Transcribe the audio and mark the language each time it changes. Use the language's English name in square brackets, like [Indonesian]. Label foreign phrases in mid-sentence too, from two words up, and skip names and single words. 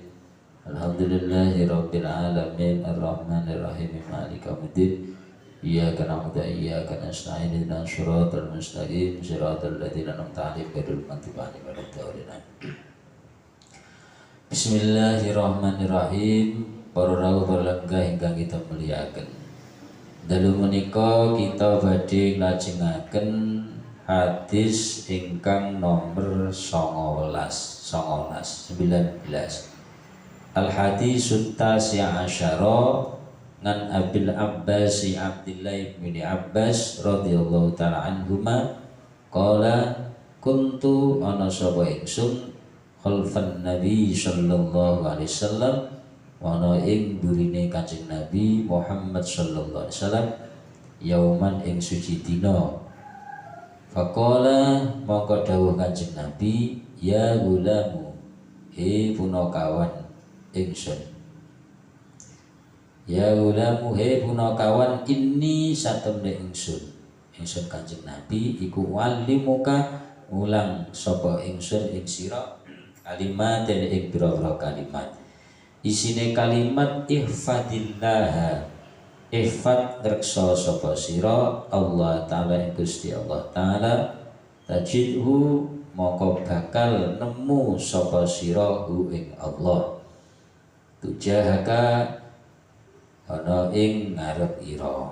[Arabic] الحمد لله رب العالمين الرحمن الرحيم مالك يوم الدين. إياك نعبد وإياك نستعين اهدنا الصراط المستقيم صراط الذين أنعمت عليهم غير المغضوب عليهم ولا الضالين. بسم الله الرحمن الرحيم. [Javanese] Para rawuh lenggah ingkang kita muliaken. Dalu menika kita badhe nglajengaken hadis ingkang nomor 19. [Arabic] الحديث التاسع عشر عن أبي العباس عبد الله بن عباس رضي الله تعالى عنهما قال كنت [Javanese] ana sapa ingsun [Arabic] خلف النبي صلى الله عليه وسلم [Javanese] ana ing burine Kanjeng Nabi Muhammad [Arabic] صلى الله عليه وسلم يوما [Javanese] ing suci dina. Faqala maka dawuh Kanjeng Nabi, [Arabic] يا غلام [Javanese] he punakawan ingsun. [Arabic] يا غلام [Javanese] he punakawan inni satemne ingsun Kanjeng Nabi iku walimuka ulang sapa ingsun ing sira kalimat dan ing pira-pira kalimat. Isine kalimat [Arabic] احفظ الله احفظ [Javanese] ngreksa sapa sira [Arabic] الله تعالى [Javanese] ing Gusti [Arabic] الله تعالى, [Javanese] tajidhu moko bakal nemu sapa sira hu ing Allah, tujahaka ana ing ngarep ira.